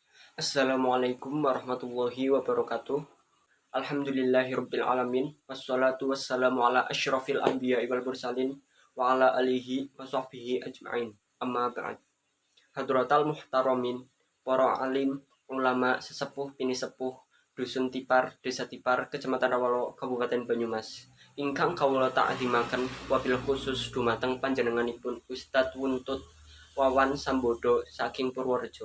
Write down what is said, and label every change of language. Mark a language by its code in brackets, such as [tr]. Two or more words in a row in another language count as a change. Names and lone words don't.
[ar] السلام عليكم ورحمة الله وبركاته. الحمد لله رب العالمين. والصلاة والسلام على أشرف الأنبياء والمرسلين وعلى آله وصحبه أجمعين. أما بعد. حضرات المحترمين, [jv] para alim, ulama, sesepuh, pini sepuh, dusun Tipar, Desa Tipar, Kecamatan Rawalo, Kabupaten Banyumas. Ingkang kawula ta'zimaken [ar] وبالخصوص [jv] dumateng panjenenganipun Ustadz Wuntut Wawan Sambodo saking Purworejo.